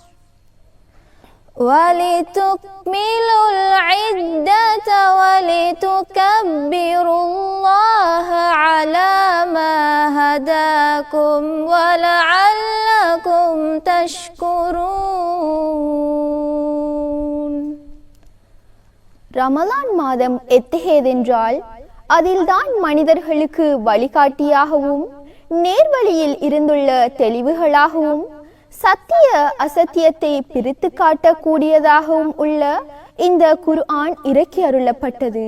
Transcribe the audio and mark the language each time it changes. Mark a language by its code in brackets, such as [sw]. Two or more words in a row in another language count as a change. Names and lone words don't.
[ar] ولتكملوا العدة ولتكبروا الله على ما هداكم ولعلكم تشكرون. [ta] ரமலான் மாதம் எத்தகையதென்றால் அதில்தான் மனிதர்களுக்கு வழிகாட்டியாகவும் நேர்வழியில் இருந்துள்ள தெளிவுகளாகவும் சத்திய அசத்தியத்தை பிரித்து காட்டக்கூடியதாகவும் உள்ள இந்த குர்ஆன் இறக்கி அருளப்பட்டது.